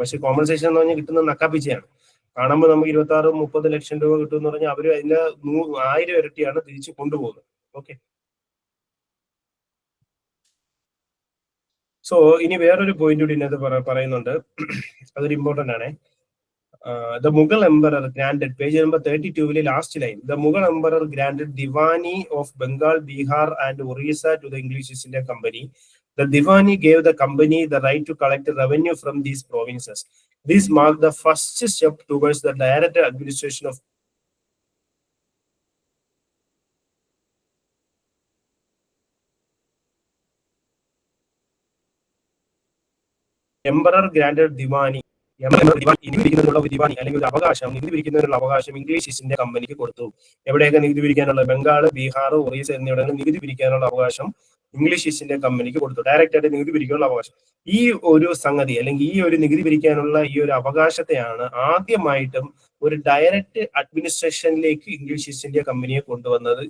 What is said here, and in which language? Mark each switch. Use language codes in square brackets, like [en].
[ml] പക്ഷെ കോമ്പൻസേഷൻ എന്ന് പറഞ്ഞാൽ കിട്ടുന്നത് നക്കാപ്പിച്ചയാണ്. കാണുമ്പോൾ നമുക്ക് 26-30 ലക്ഷം രൂപ കിട്ടും എന്ന് പറഞ്ഞാൽ അവർ അതിന്റെ 1000 ഇരട്ടിയാണ് തിരിച്ചു കൊണ്ടുപോകുന്നത്. ഓക്കെ, സോ ഇനി വേറൊരു പോയിന്റ് കൂടി ഇതിനകത്ത് പറയുന്നുണ്ട്, അതൊരു ഇമ്പോർട്ടന്റ് ആണ്. [en] The Mughal Emperor granted, page number 32, last line, the Mughal Emperor granted Diwani of Bengal, Bihar and Orissa to the English East India Company. The Diwani gave the company the right to collect revenue from these provinces. This marked the first step towards the direct administration of Emperor granted Diwani. [ml] നികുതി പിരിക്കുന്നതിനുള്ള ദിവാനി അല്ലെങ്കിൽ ഒരു അവകാശം, നികുതി പിരിക്കുന്നതിനുള്ള അവകാശം English east India കമ്പനിക്ക് കൊടുത്തു. എവിടെയൊക്കെ നികുതി പിരിക്കാനുള്ള, ബംഗാൾ, ബീഹാർ, ഒറീസ എന്നിവിടങ്ങളിൽ നികുതി പിരിക്കാനുള്ള അവകാശം ഇംഗ്ലീഷ് ഈസ്റ്റ് ഇന്ത്യ കമ്പനിക്ക് കൊടുത്തു. ഡയറക്റ്റ് ആയിട്ട് നികുതി പിരിക്കാനുള്ള അവകാശം. ഈ ഒരു സംഗതി അല്ലെങ്കിൽ ഈ ഒരു നികുതി പിരിക്കാനുള്ള ഈ ഒരു അവകാശത്തെയാണ് ആദ്യമായിട്ടും ഒരു ഡയറക്റ്റ് അഡ്മിനിസ്ട്രേഷനിലേക്ക് ഇംഗ്ലീഷ് ഈസ്റ്റ് ഇന്ത്യ കമ്പനിയെ കൊണ്ടുവന്നത്.